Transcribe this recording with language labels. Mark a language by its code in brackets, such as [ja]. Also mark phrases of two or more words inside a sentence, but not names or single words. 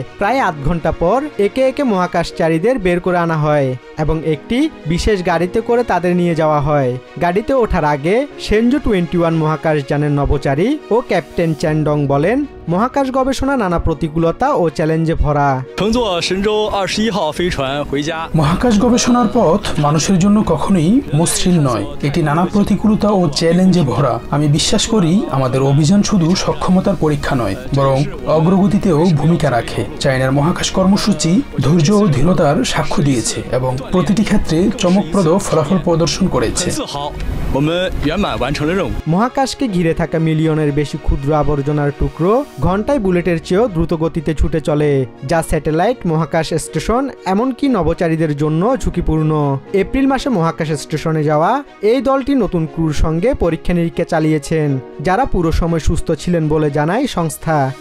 [bn] প্রায় আধ ঘন্টা পর একে একে মহাকাশচারীদের বের করে আনা হয় এবং একটি বিশেষ গাড়িতে করে তাদের নিয়ে যাওয়া হয়। গাড়িতে ওঠার আগে শেনঝু 21 মহাকাশযানের নভোচারী ও ক্যাপ্টেন চ্যানডং বলেন, মহাকাশ গবেষণা নানা প্রতিকূলতা ও চ্যালেঞ্জে ভরা। [zh] 乘坐神舟21号飞船回家。 [bn] মহাকাশ গবেষণার পথ মানুষের জন্য কখনোই মসৃণ নয়, এটি নানা প্রতিকূলতা ও চ্যালেঞ্জে ভরা। আমি বিশ্বাস করি আমাদের অভিযান শুধু সক্ষমতার পরীক্ষা নয়, বরং অগ্রগতিতেও ভূমিকা রাখে। চায়নার মহাকাশ কর্মসূচি ধৈর্য ও দৃঢ়তার সাক্ষ্য দিয়েছে এবং প্রতিটি ক্ষেত্রে চমকপ্রদ ফলাফল প্রদর্শন করেছে। [zh] 自豪，我们圆满完成了任务。 [bn] মহাকাশকে ঘিরে থাকা মিলিয়নের বেশি ক্ষুদ্র আবর্জনার টুকরো ঘন্টায় বুলেটের চেয়েও দ্রুত গতিতে ছুটে চলে, যা স্যাটেলাইট, মহাকাশ স্টেশন এমনকি নভোচারীদের জন্য ঝুঁকিপূর্ণ। এপ্রিল মাসে মহাকাশ স্টেশনে যাওয়া এই দলটি নতুন ক্রুর সঙ্গে পরীক্ষা নিরীক্ষা চালিয়েছেন, যারা পুরো সময় সুস্থ ছিলেন বলে জানায় সংস্থা।